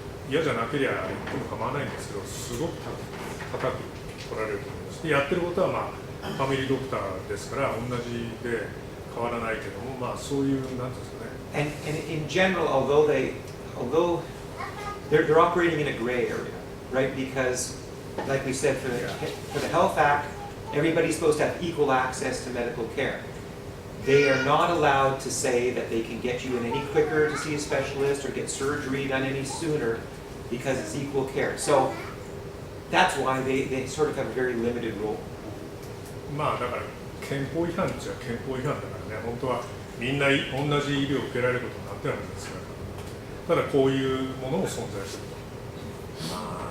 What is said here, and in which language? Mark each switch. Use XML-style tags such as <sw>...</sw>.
<ja>嫌じゃなければ言っても構わないんですけど、すごく高く取られると思います。でやってることは、ファミリードクターですから同じで変わらないけども、そういうなんていうんですかね。</ja> <en>And in general, although they're operating in a gray area, right? Because, like we said, for the Health Act, everybody's supposed to have equal access to medical care. They are not allowed to say that they can get you in any quicker to see a specialist or get surgery done any sooner because it's equal care. So that's why they sort of have a very limited role.</en> <ja>だから憲法違反っちゃ憲法違反だからね、本当はみんな同じ医療を受けられることになってるんですから、ただこういうものも存在すると。</ja>